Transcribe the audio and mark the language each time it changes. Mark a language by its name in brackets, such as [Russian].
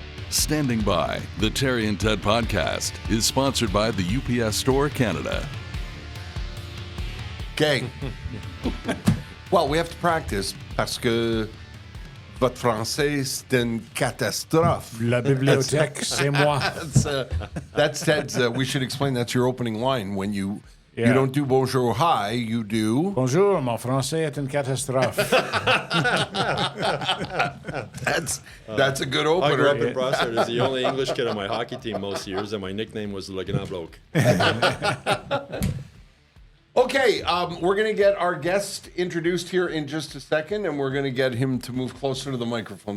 [English] Standing By, the Terry and Ted podcast, is sponsored by the UPS Store Canada. Okay. Well, we have to practice [French] parce que votre français, c'est une catastrophe. La bibliothèque, c'est moi. [English] That's Ted's. We should explain that's your opening line. When you Yeah. don't do bonjour, hi, you do. [French] Bonjour, mon français est une catastrophe. [English] That's a good I opener. grew up in Brossard as the only English kid on my hockey team most years, and my nickname was Le Grand Bloke. Okay, we're going to get our guest introduced here in just a second, and we're going to get him to move closer to the microphone.